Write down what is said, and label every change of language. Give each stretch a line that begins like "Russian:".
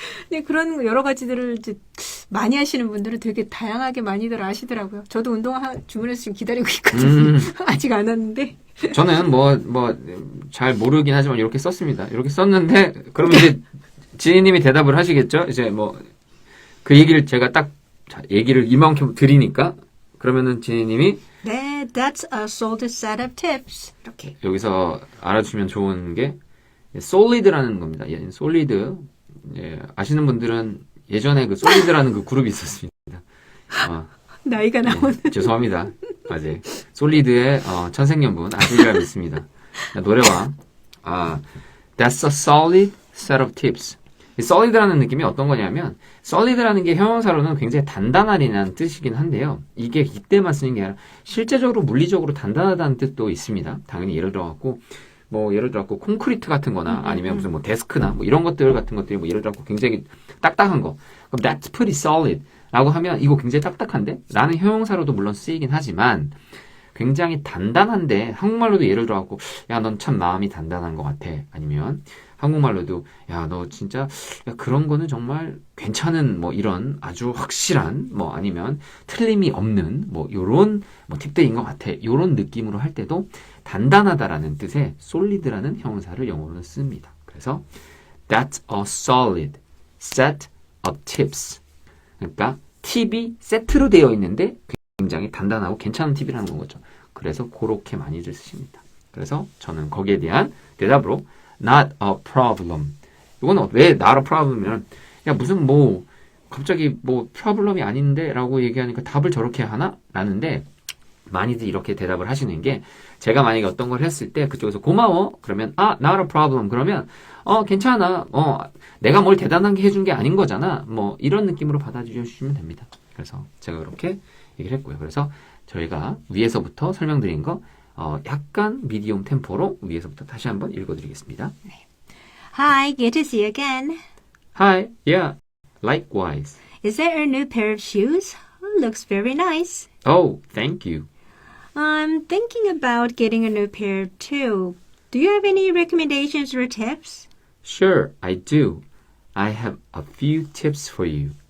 Korean: 네, 그런 여러 가지들을 이제 많이 하시는 분들은 되게 다양하게 많이들 아시더라고요. 저도 운동화 주문해서 지금 기다리고 있거든요. 아직 안 왔는데. 저는 잘 모르긴 하지만 이렇게 썼습니다. 이렇게 썼는데, 그럼 이제 지혜님이 대답을 하시겠죠? 이제 그 얘기를 제가 얘기를 이만큼 드리니까, 그러면은 지혜님이
English: 네, that's a solid set of tips.
Korean: 이렇게. 여기서 알아주시면 좋은 게, 솔리드라는 겁니다. 예, 솔리드. 예, 아시는 분들은 예전에 그 솔리드라는 그 그룹이 있었습니다. 나이가 나오는. 죄송합니다. 아직 솔리드의 천생연분 아시리라 믿습니다. 노래와
English: That's a solid set of tips.
Korean: 이 solid라는 느낌이 어떤 거냐면 solid라는 게 형용사로는 굉장히 단단하다는 뜻이긴 한데요. 이게 이때만 쓰는 게 아니라 실제적으로 물리적으로 단단하다는 뜻도 있습니다. 당연히 예를 들어갖고 콘크리트 같은 거나 아니면 무슨 데스크나 이런 것들 같은 것들이 예를 들어갖고 굉장히 딱딱한 거. 그럼
English: that's pretty solid
Korean: 라고 하면 이거 굉장히 딱딱한데? 라는 형용사로도 물론 쓰이긴 하지만 굉장히 단단한데 한국말로도 예를 들어갖고 야, 넌 참 마음이 단단한 것 같아. 아니면 한국말로도 야, 너 진짜 야, 그런 거는 정말 괜찮은 이런 아주 확실한 아니면 틀림이 없는 요런 팁들인 것 같아. 요런 느낌으로 할 때도 단단하다라는 뜻의 solid라는 형용사를 영어로는 씁니다.
English: 그래서 that's a solid set of tips.
Korean: 그러니까 팁이 세트로 되어 있는데 굉장히 단단하고 괜찮은 팁이라는 거죠. 그래서 그렇게 많이들 쓰십니다. 그래서 저는 거기에 대한 대답으로
English: not a problem.
Korean: 이건 왜
English: not a problem
Korean: 이면 야 무슨 갑자기 problem이 아닌데 라고 얘기하니까 답을 저렇게 하나? 라는데 많이들 이렇게 대답을 하시는 게 제가 만약에 어떤 걸 했을 때 그쪽에서 고마워 그러면
English: not a problem
Korean: 그러면 괜찮아 내가 뭘 대단한 게 해준 게 아닌 거잖아 이런 느낌으로 받아주시면 됩니다. 그래서 제가 그렇게 얘기를 했고요. 그래서 저희가 위에서부터 설명드린 거 약간 미디엄 템포로 위에서부터 다시 한번 읽어드리겠습니다.
English: Hi, good to see you again. Hi, yeah, likewise. Is that a new pair of shoes? Looks very nice. Oh, thank you. I'm thinking about getting a new pair too. Do you have any recommendations or tips? Sure, I do. I have a few tips for you.